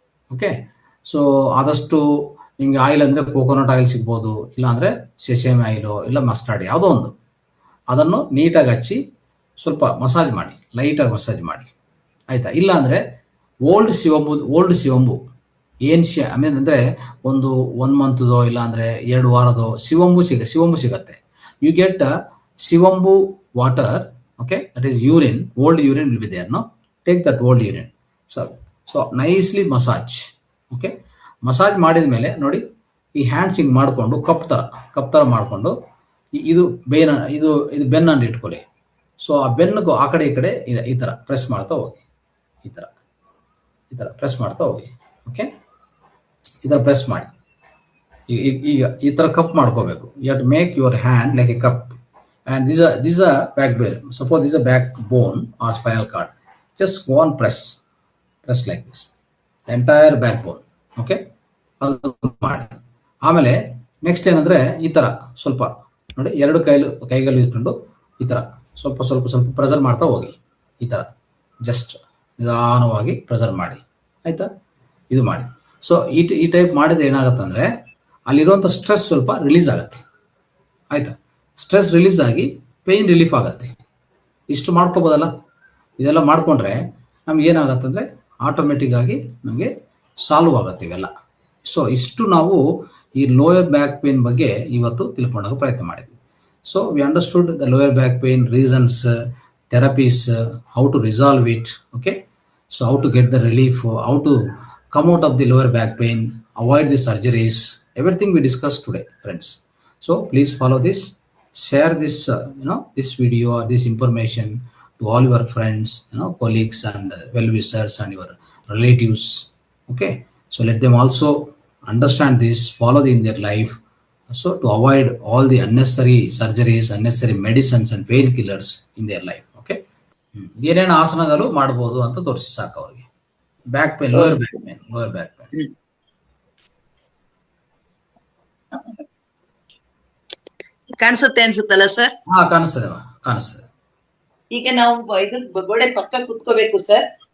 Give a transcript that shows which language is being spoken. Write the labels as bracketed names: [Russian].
[Kannada] Okay, so ಆದಷ್ಟು ನಿಮ್ಗೆ oil ಅಂದ್ರೆ ಕೋಕೋನಟ್ ಆಯಿಲ್ ಸಿಗ್ಬೋದು, ಇಲ್ಲಾಂದ್ರೆ ಸೆಸೇಮಿ ಆಯಿಲು, ಇಲ್ಲ ಮಸ್ಟರ್ಡ್, ಯಾವುದೋ ಒಂದು, ಅದನ್ನು ನೀಟಾಗಿ ಹಚ್ಚಿ ಸ್ವಲ್ಪ ಮಸಾಜ್ ಮಾಡಿ, ಲೈಟಾಗಿ ಮಸಾಜ್ ಮಾಡಿ, ಆಯ್ತಾ? ಇಲ್ಲ ಅಂದ್ರೆ ಓಲ್ಡ್ ಶಿವಂಬು ಏನ್ [English] I mean [Kannada] ಅಂದ್ರೆ ಒಂದು 1 ಮಂತ್ದೋ ಇಲ್ಲ ಅಂದ್ರೆ 2 ವಾರದೋ ಶಿವಂಬು ಸಿಗತ್ತೆ. [English] You get shivambu water, okay, that is urine, old urine will be there, no, take that old urine, so nicely massage. [Kannada] Okay, massage ಮಾಡಿದ ಮೇಲೆ ನೋಡಿ, ಈ ಹ್ಯಾಂಡ್ಸ್ ಹಿಂಗ್ ಮಾಡ್ಕೊಂಡು ಕಪ್ ತರ ಮಾಡ್ಕೊಂಡು, ಇದು ಬೆನ್ನನ್ನು ಇಟ್ಕೊಳ್ಳಿ. ಸೊ ಆ ಬೆನ್ನಿಗೂ ಆ ಕಡೆ ಈ ಕಡೆ ಈ ತರ ಪ್ರೆಸ್ ಮಾಡ್ತಾ ಹೋಗಿ, ಈ ತರ ಪ್ರೆಸ್ ಮಾಡ್ತಾ ಹೋಗಿ. ಓಕೆ, ಈ ತರ ಪ್ರೆಸ್ ಮಾಡಿ. ಈಗ ಈ ತರ ಕಪ್ ಮಾಡ್ಕೋಬೇಕು. [English] You have to make your hand like a cup. And these are backbone. Suppose this is a backbone or spinal cord. Just go on press like this, the entire backbone. [Kannada] Okay, ಅದು ಮಾಡಿ. ಆಮೇಲೆ next ಏನಂದ್ರೆ, ಈ ತರ ಸ್ವಲ್ಪ ನೋಡಿ, 2 ಕೈಗಳು ಇಟ್ಕೊಂಡು ಈ ತರ ಸ್ವಲ್ಪ ಪ್ರೆಸರ್ ಮಾಡ್ತಾ ಹೋಗಿ. ಈ ತರ ಜಸ್ಟ್ ನಿಧಾನವಾಗಿ ಪ್ರೆಸರ್ ಮಾಡಿ, ಆಯ್ತಾ? ಇದು ಮಾಡಿ. ಸೊ ಈ ಟೈಪ್ ಮಾಡಿದ್ರೆ ಏನಾಗುತ್ತೆ, ಅಲ್ಲಿರುವಂಥ ಸ್ಟ್ರೆಸ್ ಸ್ವಲ್ಪ ರಿಲೀಸ್ ಆಗುತ್ತೆ, ಆಯ್ತಾ? ಸ್ಟ್ರೆಸ್ ರಿಲೀಸ್ ಆಗಿ ಪೇಯ್ನ್ ರಿಲೀಫ್ ಆಗುತ್ತೆ. ಇಷ್ಟು ಮಾಡ್ಕೋಬೋದಲ್ಲ. ಇದೆಲ್ಲ ಮಾಡ್ಕೊಂಡ್ರೆ ನಮ್ಗೆ ಏನಾಗತ್ತಂದ್ರೆ ಆಟೋಮೆಟಿಕ್ ಆಗಿ ನಮಗೆ ಸಾಲ್ವ್ ಆಗುತ್ತೆ ಇವೆಲ್ಲ. ಸೊ ಇಷ್ಟು ನಾವು ಈ ಲೋಯರ್ ಬ್ಯಾಕ್ ಪೇನ್ ಬಗ್ಗೆ ಇವತ್ತು ತಿಳ್ಕೊಂಡಾಗ ಪ್ರಯತ್ನ ಮಾಡಿದ್ವಿ. [English] So we understood the lower back pain reasons, therapies, how to resolve it. Okay, so how to get the relief, how to come out of the lower back pain, avoid the surgeries, everything we discuss today, friends. So please follow this. Share this this video or this information to all your friends, colleagues and well-wishers and your relatives. Okay, so let them also understand this, follow in their life, so to avoid all the unnecessary surgeries, unnecessary medicines and painkillers in their life. [Kannada] Okay, ಏನೇನು ಆಸನಗಳು ಮಾಡಬಹುದು ಅಂತ ತೋರಿಸಿ ಸಾಕು ಅವರಿಗೆ. Back pain, lower back pain. ಕಾಣಿಸುತ್ತೆ ಅನ್ಸುತ್ತಲ್ಲ sir? ಕಾಣಿಸ್ತದೆ. ಈಗ ನಾವು ಇದ್ರ ಗೋಡೆ ಪಕ್ಕ ಕುತ್ಕೋಬೇಕು ಸರ್.